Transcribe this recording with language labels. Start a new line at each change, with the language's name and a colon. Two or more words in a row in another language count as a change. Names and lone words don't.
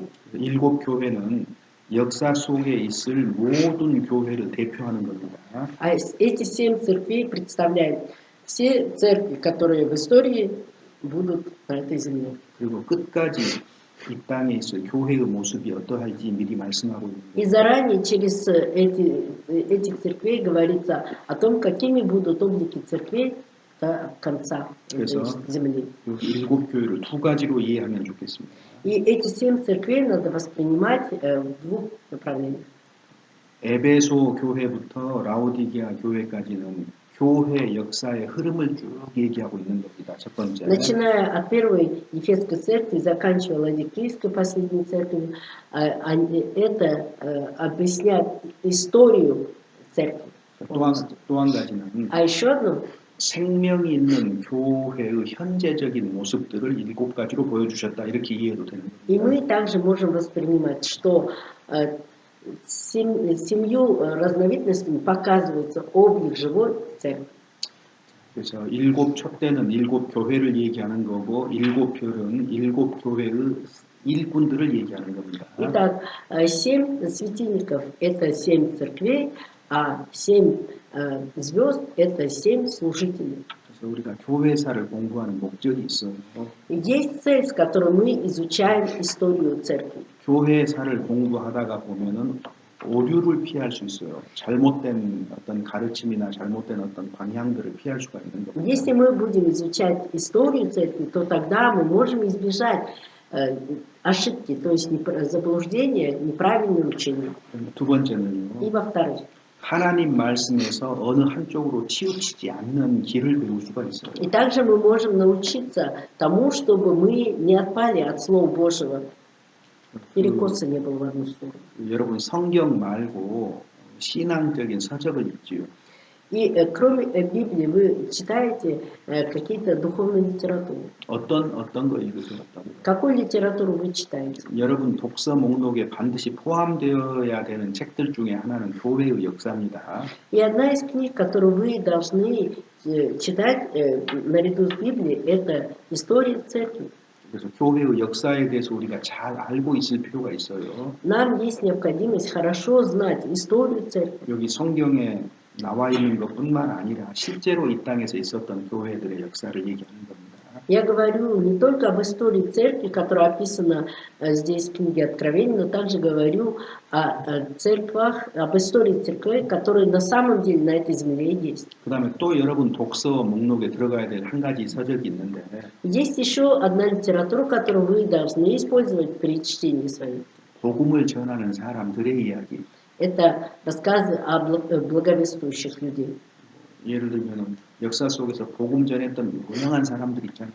Korean: 일곱 교회는 역사 속에 있을 모든 교회를 대표하는 겁니다.
Russian: А эти 7 церквей представляют все церкви, которые в истории будут на этой земле.
Korean: 그리고 끝까지 이 땅에 있을 교회의 모습이 어떠할지 미리 말씀하고 있는
Russian: И
Korean: 겁니다.
Russian: заранее через этих церквей говорится о том, какими будут облики церквей до конца
Korean: 그래서
Russian: земли.
Korean: 여기 일곱 교회를 두 가지로 이해하면 좋겠습니다.
Russian: И эти 7 церквей надо воспринимать в двух направлениях.
Korean: 에베소 교회부터 라오디게아 교회까지는 교회 역사의 흐름을 쭉 얘기하고 있는 겁니다. 첫 번째.
Russian: Начиная от первой Ефесской церкви, заканчивая Ладикийской последней церковью, это объясняет историю церкви.
Korean: 또 한 가지는
Russian: А еще одно,
Korean: 생명이 있는 교회의 현재적인 모습들을 일곱 가지로 보여주셨다. 이렇게 이해해도 되는
Russian: и
Korean: 겁니다.
Russian: мы также можем воспринимать, что семью разновидностями показывается облик живой церкви.
Korean: 그래서 일곱 촛대는 일곱 교회를 얘기하는 거고 일곱 별은 일곱 교회의 일꾼들을 얘기하는 겁니다.
Russian: Итак, 7 светильников – это 7 церквей, а 7 звезд – это 7 служителей.
Korean: 그래서 우리가 교회사를 공부하는 목적이 있어요.
Russian: Есть цель, с которой мы изучаем историю церкви.
Korean: 교회사를 공부하다가 보면은 오류를 피할 수 있어요. 잘못된 어떤 가르침이나 잘못된 어떤 방향들을 피할 수가 있는 겁니다.
Russian: Если мы будем изучать историю церкви, то тогда мы можем избежать ошибки, то есть заблуждения, неправильное учение.
Korean: 두 번째는요.
Russian: И во-вторых,
Korean: 하나님 말씀에서 어느 한쪽으로 치우치지 않는 길을 배울 수가 있어요.
Russian: и также мы можем научиться тому, чтобы мы не отпали от Слова Божьего, перекоса не было в одну сторону.
Korean: 여러분 성경 말고 신앙적인 서적을 읽지요.
Russian: И кроме Библии вы читаете какие-то духовные литературы.
Korean: 어떤 거 읽으세요?
Russian: Какую литературу вы читаете?
Korean: 여러분 독서 목록에 반드시 포함되어야 되는 책들 중에 하나는 교회의 역사입니다.
Russian: И одна из книг, которую вы должны читать наряду с Библией, это история церкви.
Korean: 그래서 교회의 역사에 대해서 우리가 잘 알고 있을 필요가 있어요.
Russian: Нам есть необходимость хорошо знать историю церкви.
Korean: 여기 성경에 나와 있는 것뿐만 아니라 실제로 이 땅에서 있었던 교회들의 역사를 얘기하는 겁니다.
Russian: Я говорю не только об истории церкви, которая описана здесь в книге Откровений, но также говорю о церквах, об истории церквей, которые на самом деле на этой земле есть.
Korean: 그다음에 또 여러분 독서 목록에 들어가야 될 한 가지 서적이 있는데
Russian: Есть еще одна литература, которую вы должны использовать при чтении своей.
Korean: 복음을 전하는 사람들의 이야기.
Russian: Это рассказы о благовествующих людей.
Korean: 예를 들면 역사 속에서 복음 전했던 유명한 사람들 있잖아요.